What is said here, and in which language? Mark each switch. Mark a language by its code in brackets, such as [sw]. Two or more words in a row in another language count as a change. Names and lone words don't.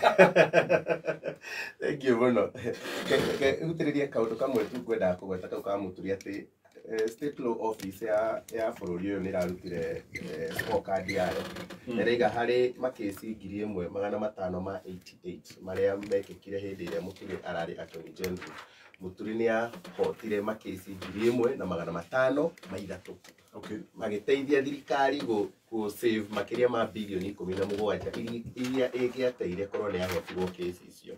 [en] Thank you muno. [ki] Utiriria kaundu kamwe tu kwenda kugweta kau ka mũturi ati [en] state law office [ki] ya bũrũri ũyũ nĩ ĩrarutire scorecard yayo ĩraiga harĩ makesi 1588 marĩa mekĩkire hĩndĩ ĩrĩa mũturi ararĩ [en] attorney general. [ki] Mũturi nĩ ahotire makesi 1500 magĩteithia thirikari [en] go save [ki] makiria ma bilioni 17 iria ĩgĩateire korwo nĩ ahotirwo kesi icio.